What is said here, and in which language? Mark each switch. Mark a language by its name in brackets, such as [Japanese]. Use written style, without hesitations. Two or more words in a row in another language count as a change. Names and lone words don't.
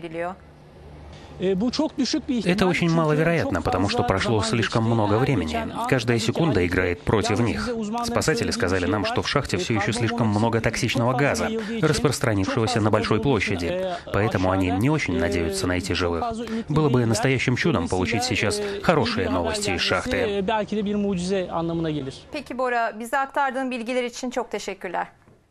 [Russian] Это очень маловероятно, потому что прошло слишком много времени. Каждая секунда играет против них. Спасатели сказали нам, что в шахте все еще слишком много токсичного газа, распространившегося на большой площади. Поэтому они не очень надеются найти живых. Было бы настоящим чудом получить сейчас хорошие новости из шахты. [Turkish] Peki Bora, bize aktardığın bilgiler için çok teşekkürler.